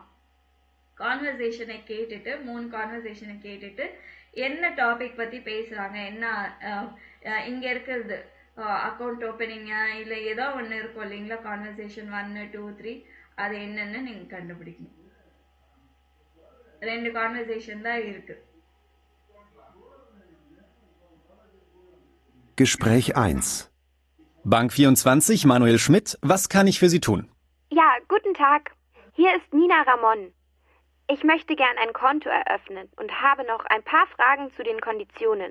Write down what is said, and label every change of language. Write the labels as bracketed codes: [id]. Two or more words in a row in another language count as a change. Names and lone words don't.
[ta] கான்வர்சேஷனை கேட்டுட்டு 3 கான்வர்சேஷனை கேட்டுட்டு என்ன டாபிக் பற்றி பேசுகிறாங்க, என்ன இங்கே இருக்கிறது அக்கௌண்ட் ஓப்பனிங்கா இல்லை ஏதோ ஒன்று இருக்கும் இல்லைங்களா, கான்வர்சேஷன் 1, 2, 3 அது என்னன்னு நீங்கள் கண்டுபிடிக்கணும். 2 கான்வர்சேஷன் தான் இருக்குது. [de] Gespräch 1. Bank 24, Manuel Schmidt, was kann ich für Sie tun? Ja, guten Tag. Hier ist Nina Ramon. Ich möchte gern ein Konto eröffnen und habe noch ein paar Fragen zu den Konditionen.